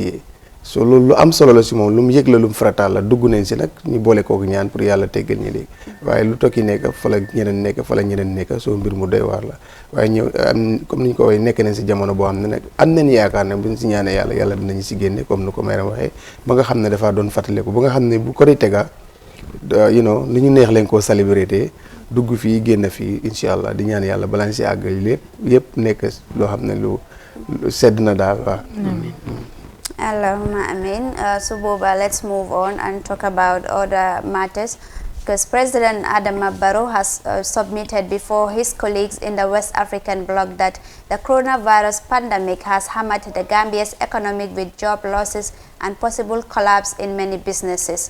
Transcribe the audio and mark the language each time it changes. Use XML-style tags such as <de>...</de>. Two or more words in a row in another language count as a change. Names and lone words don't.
<wo>téye so loolu lu am solo la si moom lu mu yëg la lu mu farataal la dugg nañ si nag ñu boole kooku ñaan pour yàlla teggal ñi léegi waaye lu tokki nekk fa la ñeneen nekk fa la ñeneen nekk soo mbir mu doy waar la waaye ñëw comme ni ñu ko waxee nekk nañ si jamono boo xam ne nag am nañ yaakaar ne buñ si ñaanee yàlla dinañu si génne comme ni ko Mayra waxee ba nga xam ne dafaa doon fàttaliku ba nga xam ne bu ko di tega li ñu neex leen koo célébrité dugg fii génn fii</wo> <ar>إن شاء الله</ar> <wo>di ñaan yàlla balaa ñu si àgg lépp yëpp nekk loo xam ne lu sedd na daal waaw.</wo> <ar>اللهم آمين.</ar> <en>So Boba, let's move on and talk about other matters because President Adama Barrow has submitted before his colleagues in the West African bloc that the coronavirus pandemic has hammered the Gambia's economic with job losses and possible collapse in many businesses.</en>